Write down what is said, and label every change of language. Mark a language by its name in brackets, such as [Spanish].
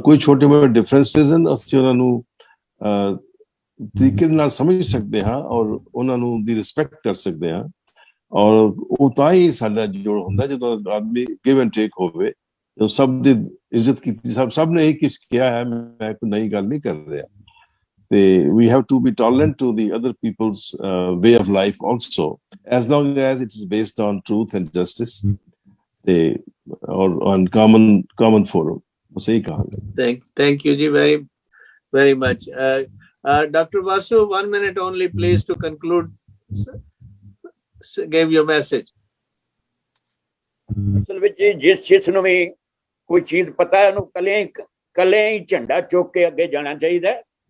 [Punjabi] ਕੋਈ ਛੋਟੇ ਮੋਟੇ ਡਿਫਰੈਂਸਿਸ ਹਨ, ਅਸੀਂ ਉਹਨਾਂ ਨੂੰ ਤਰੀਕੇ ਨਾਲ ਸਮਝ ਸਕਦੇ ਹਾਂ ਔਰ ਉਹਨਾਂ ਨੂੰ ਦੀ ਰਿਸਪੈਕਟ ਕਰ ਸਕਦੇ ਹਾਂ। ਔਰ ਉਹ ਤਾਂ ਹੀ ਸਾਡਾ ਜੋੜ ਹੁੰਦਾ ਜਦੋਂ ਆਦਮੀ ਗਿਵ ਐਂਡ ਟੇਕ ਹੋਵੇ, ਜੋ ਸਭ ਦੀ ਇੱਜ਼ਤ ਕੀਤੀ, ਸਭ ਨੇ ਇਹ ਕੁਛ ਕਿਹਾ ਹੈ, ਮੈਂ ਕੋਈ ਨਈ ਗੱਲ ਨਹੀਂ ਕਰ ਰਿਹਾ। ਤੇ [English] we have to be tolerant to the other people's way of life also, as long as it is based on truth and justice, or on common forum. [Hindi] सही कहा। [English] Thank you ji, very very much. Dr. Vasu, 1 minute only please to conclude, give your message. [Punjabi] ਅਸਲ ਵਿੱਚ ਜਿਸ ਚੀਜ਼ ਨੂੰ ਵੀ ਕੋਈ ਚੀਜ਼ ਪਤਾ ਹੈ, ਉਹਨੂੰ ਕੱਲੇ ਹੀ ਝੰਡਾ ਚੁੱਕ ਕੇ ਅੱਗੇ ਜਾਣਾ ਚਾਹੀਦਾ ਹੈ।